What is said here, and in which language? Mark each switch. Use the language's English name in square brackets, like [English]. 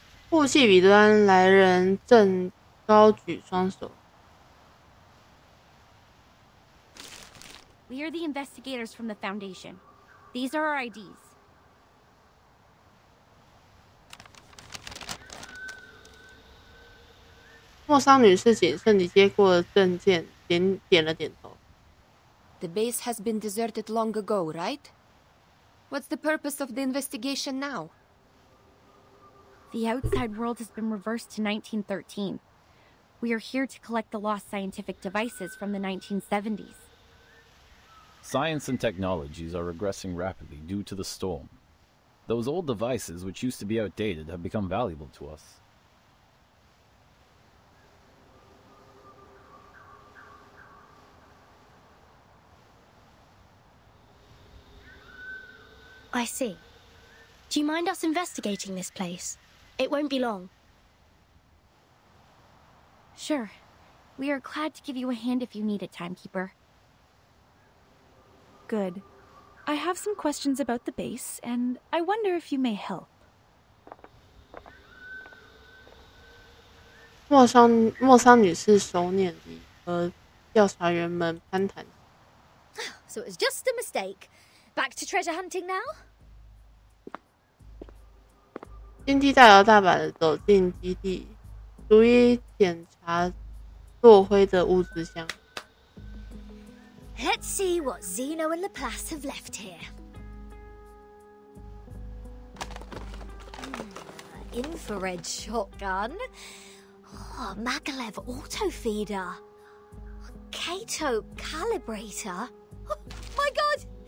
[Chinese] 雾气彼端来人正高举双手。 [English] We are the investigators from the Foundation. These are our IDs. [Chinese] 莫桑女士谨慎地接过证件，点了点头。 [English] The base has been deserted long ago, right? What's the purpose of the investigation now? The outside world has been reversed to 1913. We are here to collect the lost scientific devices from the 1970s. Science and technologies are regressing rapidly due to the storm. Those old devices, which used to be outdated, have become valuable to us. I see. Do you mind us investigating this place? It won't be long. Sure. We are glad to give you a hand if you need it, Timekeeper. Good. I have some questions about the base, and I wonder if you may help. [Chinese] 莫桑女士手捻地和调查员们攀谈。 [English] So it was just a mistake. Back to treasure hunting now? [Chinese] 金梯大摇大摆地走进基地，逐一检查落灰的物资箱。 [English] Let's see what Zeno and Laplace have left here. Infrared shotgun. Oh, Magalev auto feeder. Kato calibrator. Oh, my god!